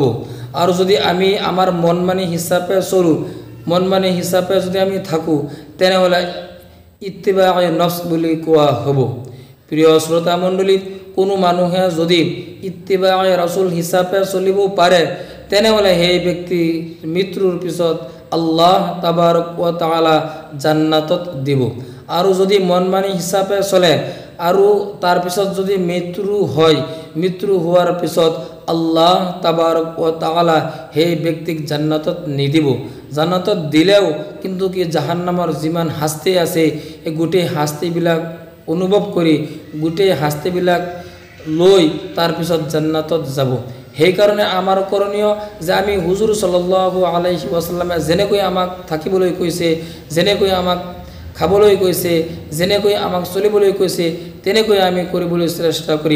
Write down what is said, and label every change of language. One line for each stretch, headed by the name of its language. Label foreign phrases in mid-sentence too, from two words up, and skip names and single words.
Assamese: আৰু যদি আমি আমাৰ মন মানি হিচাপে চলোঁ, মন মানি হিচাপে যদি আমি থাকোঁ তেনেহ'লে ইত্তিবায়ে নফস বুলি কোৱা হ'ব। প্ৰিয় শ্ৰোতা মণ্ডলী, কোনো মানুহে যদি ইত্তিবায়ে ৰাসূল হিচাপে চলিব পাৰে তেনেহ'লে সেই ব্যক্তি মৃত্যুৰ পিছত আল্লাহ
Arabic: تبارك وتعالى
Assamese: জান্নাতত দিব। আৰু যদি মন মানি হিচাপে চলে আৰু তাৰ পিছত যদি মৃত্যু হয়, মৃত্যু হোৱাৰ পিছত আল্লাহ
Arabic: تبارك وتعالى
Assamese: সেই ব্যক্তিক জান্নাতত নিদিব। জান্নাতত দিলেও কিন্তু কি জাহান্নামৰ যিমান শাস্তি আছে এই গোটেই শাস্তিবিলাক অনুভৱ কৰি, গোটেই শাস্তিবিলাক লৈ তাৰ পিছত জান্নাতত যাব। সেইকাৰণে আমাৰ কৰণীয় যে আমি হুজুৰ
Arabic: صلى الله عليه وسلم
Assamese: যেনেকৈ আমাক থাকিবলৈ কৈছে, যেনেকৈ আমাক খাবলৈ কৈছে, যেনেকৈ আমাক চলিবলৈ কৈছে তেনেকৈ আমি কৰিবলৈ চেষ্টা কৰিম।